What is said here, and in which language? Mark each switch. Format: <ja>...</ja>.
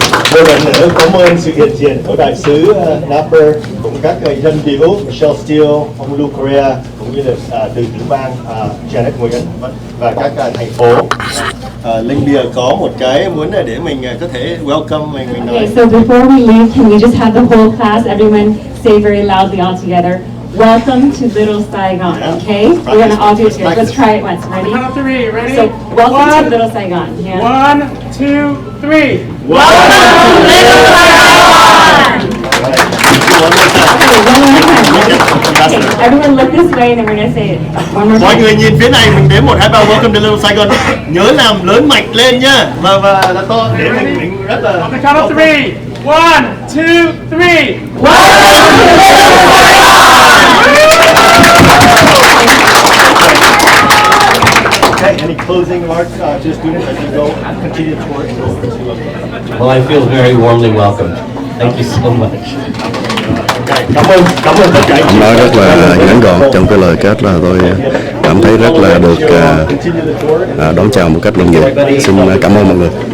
<vi>Một lần nữa cảm ơn sự hiện diện của đại sứ Napper, cũng các dân biểu Michelle Steele, ông Lưu Korea, cũng như là từ tiểu bang Janet Nguyen và các thành phố. Linh Bia có một cái muốn để mình có thể welcome mình nói.</vi> <en>Okay, so before we leave, can we just have the whole class, everyone say very loudly all together, welcome to Little Saigon, okay? We're gonna all do it together. Let's try it once. Ready? Count of three. Ready? So, welcome to Little Saigon. Yeah. 1, 2, 3. Welcome to Little Saigon! Okay, one more time. Okay, everyone look this way and then we're gonna say it one more</en> <vi>Mọi</vi> <en>time.</en> <vi>người nhìn phía này, mình đếm 1, 2, 3,</vi> <en>welcome to Little Saigon.</en> <vi>Nhớ làm lớn mạnh lên nha. Và là to để mình rất là.</vi> <en>On the count of 3. 1, 2, 3. Okay, any closing remarks to the students as you go continue the tour and go over to Well, I feel very warmly welcomed. Thank you so much.</en> <vi>Cảm ơn tất cả anh chị. Ông nói rất là ngắn gọn trong cái lời kết, là tôi cảm thấy rất là được đón chào một cách nồng nhiệt. Xin cảm ơn mọi người.</vi>